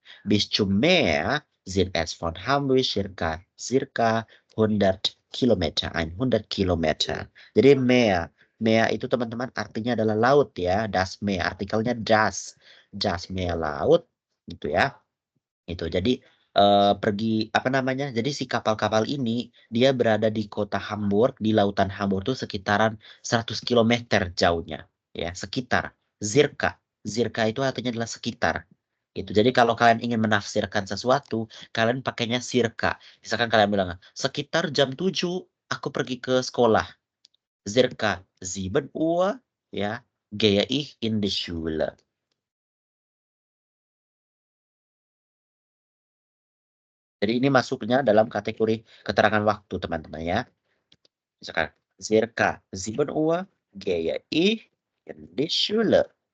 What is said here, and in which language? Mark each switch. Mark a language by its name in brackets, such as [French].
[German] Bis zum Meer sind es von Hamburg circa 100 Kilometer, 100 Kilometer. [Indonesian] Jadi [German] Meer, [Indonesian] Meer itu teman-teman artinya adalah laut ya. Das Meer, artikelnya das. Das Meer laut gitu ya. Itu. Jadi pergi apa namanya? Jadi si kapal-kapal ini dia berada di kota Hamburg, di lautan Hamburg itu sekitaran 100 km jauhnya ya, sekitar. Circa. Circa itu artinya adalah sekitar. Gitu. Jadi kalau kalian ingin menafsirkan sesuatu, kalian pakainya circa. Misalkan kalian bilang, sekitar jam 7 aku pergi ke sekolah. [German] Circa 7 Uhr ya, gehe ich in die Schule. [Indonesian] Jadi ini masuknya dalam kategori keterangan waktu teman-teman ya. Misalkan [German] circa 7 Uhr gehe ich in die Schule.